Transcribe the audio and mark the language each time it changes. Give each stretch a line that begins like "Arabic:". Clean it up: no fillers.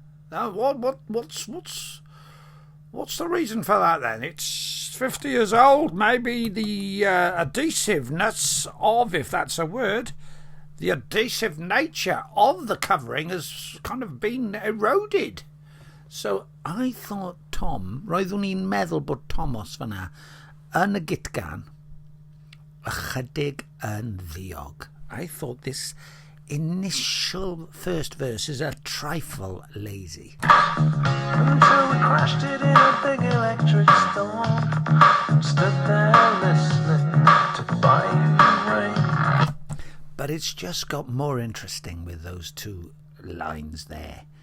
English: Now, what's the reason for that then? It's 50 years old. Maybe the adhesiveness of, if that's a word, The adhesive nature of the covering has kind of been eroded.
Welsh: So I thought Tom, roeddwn i'n meddwl bod Thomas fyna yn y gitgan ychydig yn ddiog.
English: I thought this initial first verse is a trifle lazy. Until we crashed it in a big electric storm. Stood there listening to fire rain. But it's just got more interesting with those two lines there.